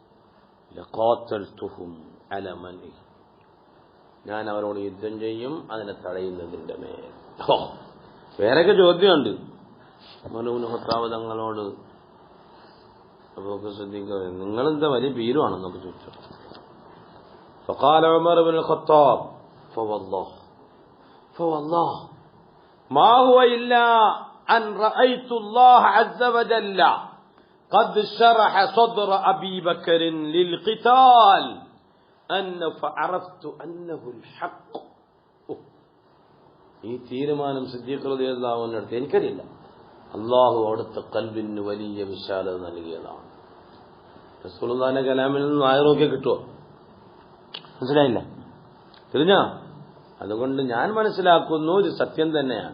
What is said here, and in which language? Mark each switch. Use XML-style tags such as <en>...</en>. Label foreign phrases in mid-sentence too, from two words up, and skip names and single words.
<ml>ഞാൻ അവരോട് യുദ്ധം ചെയ്യും, അതിനെ തടയുന്നതിന്റെ മേൽ. വേറെയൊക്കെ ചോദ്യമുണ്ട്. ഖത്താബ് തങ്ങളോട് അബൂബക്കർ സിദ്ദീഖ്, നിങ്ങളെന്താ വലിയ ഭീരുവാണെന്നൊക്കെ ചോദിച്ചു.</ml> <ar>فقال عمر بن الخطاب فوالله ما هو إلا أن رأيت الله عز وجل قد شرح صدر أبي بكر للقتال فعرفت أنه الحق.</ar> <ml>ഈ തീരുമാനം സിദ്ദീഖ്</ml> <ar>رضي الله عنه</ar> <ml>എടുത്ത് എനിക്കറിയില്ല. അള്ളാഹു അവിടുത്തെ കൽബിന് വലിയ വിശാലത നൽകിയതാണ്. റസൂലുള്ളാഹിന്റെ കലാമിൽ നിന്ന് ആയ നോക്കിയാൽ കിട്ടുമോ? മനസ്സിലായില്ല, തിരിഞ്ഞോ? അതുകൊണ്ട് ഞാൻ മനസ്സിലാക്കുന്നു ഇത് സത്യം തന്നെയാണ്.</ml>